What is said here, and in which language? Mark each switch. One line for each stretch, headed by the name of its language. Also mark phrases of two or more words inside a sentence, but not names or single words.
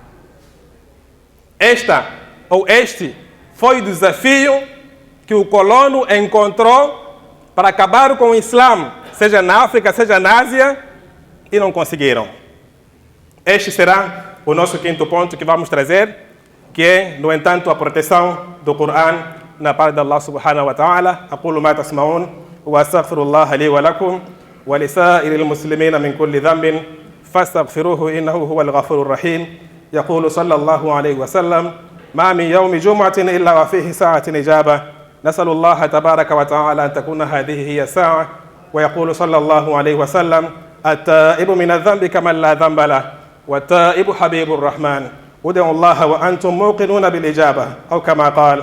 Portuguese: Este foi o desafio que o colono encontrou para acabar com o Islã, seja na África, seja na Ásia, e não conseguiram. Este será o nosso quinto ponto que vamos trazer, que é, no entanto, a proteção do Corão na parte de
Arabic: الله سبحانه وتعالى. أقول ما تسمعون وأستغفر الله لي ولكم ولسائر المسلمين من كل ذنب فاستغفروه إنه هو الغفور الرحيم. يقول صلى الله عليه وسلم ما من يوم جمعة إلا وفيه ساعة إجابة. نسأل الله تبارك وتعالى أن تكون هذه هي الساعة. ويقول صلى الله عليه وسلم: التائب من الذنب كمن لا ذنب له والتائب حبيب الرحمن. ادعوا الله وأنتم موقنون بالإجابة أو كما قال.